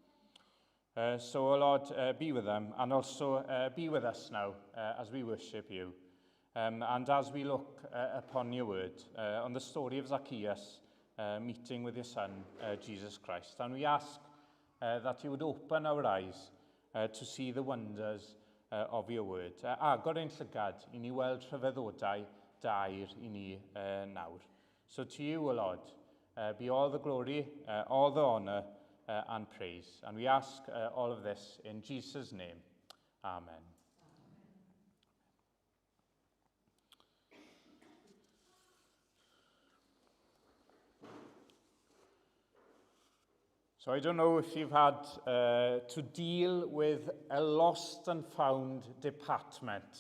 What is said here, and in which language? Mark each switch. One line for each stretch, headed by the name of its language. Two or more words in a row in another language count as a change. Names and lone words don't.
English: So, O Lord, be with them, and also be with us now as we worship you. And as we look upon your word, on the story of Zacchaeus meeting with your son, Jesus Christ. And we ask that you would open our eyes to see the wonders of your word.
Welsh: Agor ein llygad I ni weld rhyfeddodau dair I ni nawr.
English: So to you, O Lord, be all the glory, all the honour and praise. And we ask all of this in Jesus' name. Amen. So I don't know if you've had to deal with a lost and found department.